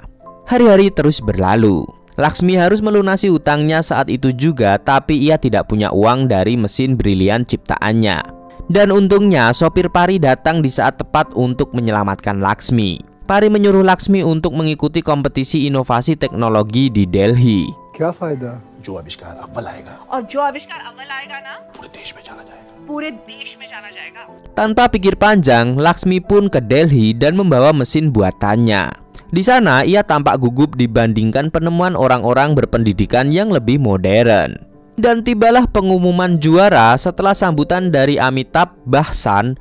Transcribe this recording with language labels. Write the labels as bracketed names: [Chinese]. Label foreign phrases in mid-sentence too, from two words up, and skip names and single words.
[Indonesian] Hari-hari terus berlalu. Laksmi harus melunasi utangnya saat itu juga, tapi ia tidak punya uang dari mesin brilian ciptaannya. Dan untungnya sopir Pari datang di saat tepat untuk menyelamatkan Laksmi. Pari menyuruh Laksmi untuk mengikuti kompetisi inovasi teknologi di Delhi. [Hindi] क्या फायदा? जो आविष्कार अव्वल आएगा और जो आविष्कार अव्वल आएगा ना पूरे देश में जाना जाएगा. पूरे देश में जाना जाएगा. [Indonesian] Tanpa pikir panjang, Laksmi pun ke Delhi dan membawa mesin buatannya. Di sana ia tampak gugup dibandingkan penemuan orang-orang berpendidikan yang lebih modern. Dan tibalah pengumuman juara setelah sambutan dari Amitabh Bachchan.